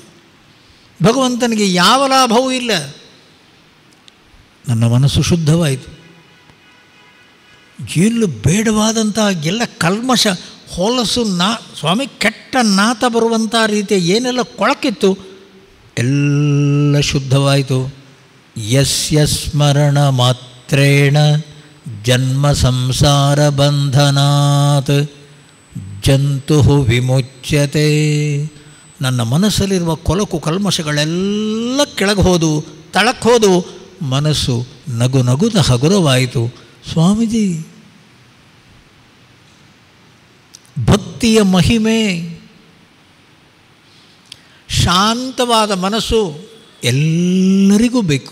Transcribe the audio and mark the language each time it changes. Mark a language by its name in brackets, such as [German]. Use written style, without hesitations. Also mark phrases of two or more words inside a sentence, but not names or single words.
[Kannada] ಭಗವಂತನಿಗೆ ಯಾವ ಲಾಭವೂ ಇಲ್ಲ. ನನ್ನ ಮನಸ್ಸು ಶುದ್ಧವಾಯಿತು. ಎಲ್ಲ ಬೇಡವಾದಂಥ ಎಲ್ಲ ಕಲ್ಮಶ ಹೊಲಸು ಸ್ವಾಮಿ ಕೆಟ್ಟ ನಾತ ಬರುವಂಥ ರೀತಿಯ ಏನೆಲ್ಲ ಕೊಳಕಿತ್ತು ಎಲ್ಲ ಶುದ್ಧವಾಯಿತು. [Sanskrit] ಯಸ್ಯ ಸ್ಮರಣ ಮಾತ್ರೇಣ ಜನ್ಮ ಸಂಸಾರ ಬಂಧನಾತ್ ಜಂತು ವಿಮುಚ್ಯತೆ. [Kannada] ನನ್ನ ಮನಸ್ಸಲ್ಲಿರುವ ಕೊಳಕು ಕಲ್ಮಶಗಳೆಲ್ಲ ಕೆಳಗೆ ಹೋದು ತಳಕ್ಕೆ ಹೋದು ಮನಸ್ಸು ನಗು ನಗುದ ಹಗುರವಾಯಿತು. ಸ್ವಾಮೀಜಿ, ಭಕ್ತಿಯ ಮಹಿಮೆ. ಶಾಂತವಾದ ಮನಸ್ಸು ಎಲ್ಲರಿಗೂ ಬೇಕು.